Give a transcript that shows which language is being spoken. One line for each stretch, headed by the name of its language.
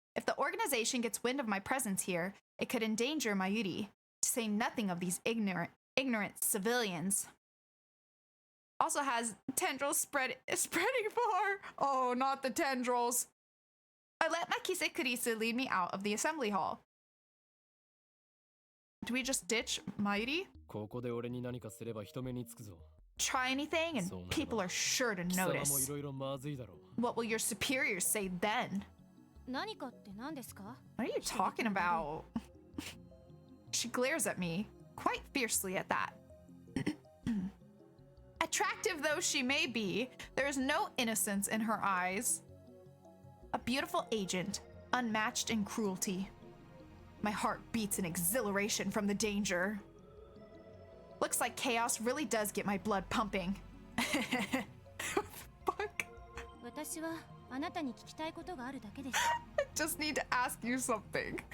English: If the organization gets wind of my presence here, it could endanger Mayuri, to say nothing of these ignorant civilians. Also has tendrils spreading far. Oh, not the tendrils. I let Makise Kurisu lead me out of the assembly hall. Do we just ditch Mayuri?
Japanese: ここで俺に何かすれば人目につくぞ。
English: Try anything and people are sure to
Japanese: 貴様もい
English: notice.
Japanese: ろいろまずいだろう。
English: What will your superiors say then?
Japanese: 何かって何ですか？
English: What are you talking about? She glares at me, quite fiercely at that. Attractive though she may be, there is no innocence in her eyes. A beautiful agent, unmatched in cruelty. My heart beats in exhilaration from the danger. Looks like chaos really does get my blood pumping. Fuck.
Japanese: 私はあなたに聞きたいことがあるだけです。
English: I just need to ask you something.